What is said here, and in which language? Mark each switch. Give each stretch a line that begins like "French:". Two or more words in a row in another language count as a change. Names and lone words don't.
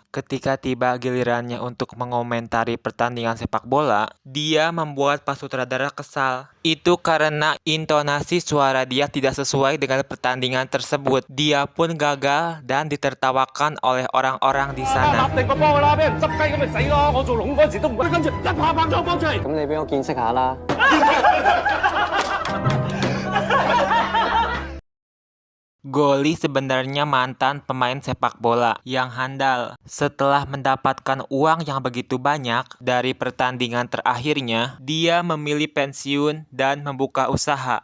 Indonesian: Ketika tiba gilirannya untuk mengomentari pertandingan sepak bola, dia membuat para sutradara kesal. Itu karena intonasi suara dia tidak sesuai dengan pertandingan tersebut. Dia pun gagal dan ditertawakan oleh orang-orang di sana.
Cantonese: 立定個波㗎啦，俾人執雞咁咪死咯！我做龍嗰陣時都唔會，跟住一拍咗個波出嚟。咁你俾我見識下啦。
Indonesian: Goli sebenarnya mantan pemain sepak bola yang handal. Setelah mendapatkan uang yang begitu banyak dari pertandingan terakhirnya, dia memilih pensiun dan membuka usaha.